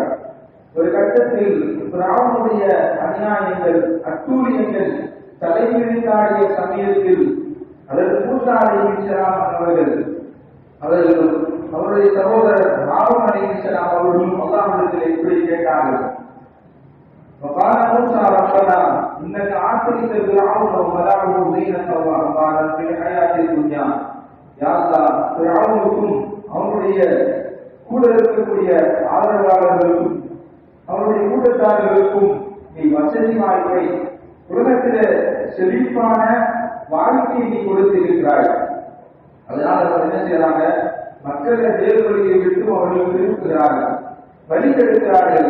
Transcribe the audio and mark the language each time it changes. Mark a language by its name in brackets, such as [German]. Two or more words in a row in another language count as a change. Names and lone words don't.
[Tamil] ஒரு கட்டத்தில் ஃபிரௌனுடைய அநியாயங்கள், அட்டூழியங்கள் தலைவிரித்தாடிய சமயத்தில் அதற்கு மூசா அலைஹிஸ்ஸலாம் அவர்கள் அவருடைய சகோதரர் ஹாரூன் அலைஹிஸ்ஸலாம் அவர்களும் அல்லாஹ்விடத்தில் இப்படி கேட்டார்கள். [Arabic] وقال موسى ربنا إنك آتيت فرعون وملأه زينة وأموالا في الحياة الدنيا. [Tamil] யா அல்லாஹ், ஃபிரௌனுக்கும் அவனுடைய கூட இருக்கக்கூடிய ஆதரவாளர்களுக்கும் அவனுடைய கூட்டத்தார்களுக்கும் நீ வசதி வாய்ப்பை, உலகத்திலே செழிப்பான வாழ்க்கையை நீ கொடுத்திருக்கிறாய். அதனால் அவர் என்ன செய்யறாங்க, மக்களை வேறு வழியை விட்டு அவர்கள் திருப்புகிறார்கள், வழிகெடுக்கிறார்கள்.